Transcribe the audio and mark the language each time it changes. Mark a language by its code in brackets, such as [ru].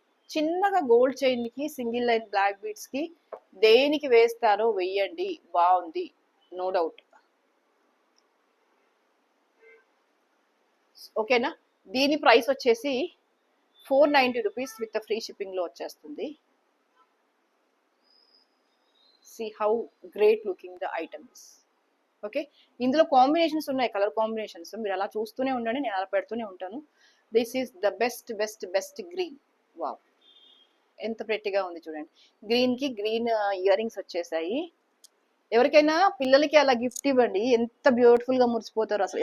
[te] చిన్నగా gold చైన్కి single line black బీడ్స్కి దేనికి వేస్తారో వెయ్యండి, బాగుంది, నో డౌట్. ఓకేనా, దీని ప్రైస్ వచ్చేసి 490 రూపీస్ విత్ ఫ్రీ షిప్పింగ్లో వచ్చేస్తుంది. [en] See how great looking the items. [te] Okay, ఇందులో కాంబినేషన్స్ ఉన్నాయి, కలర్ కాంబినేషన్స్, మీరు అలా చూస్తూనే ఉండండి, నేను అలా పెడుతూనే ఉంటాను. [en] This is the best best best green. Wow, [te] ఎంత ప్రెట్టిగా ఉంది చూడండి. గ్రీన్కి గ్రీన్ ఇయర్ రింగ్స్ వచ్చేసాయి. ఎవరికైనా పిల్లలకి అలా గిఫ్ట్ ఇవ్వండి, ఎంత బ్యూటిఫుల్గా మురిసిపోతారు అసలు.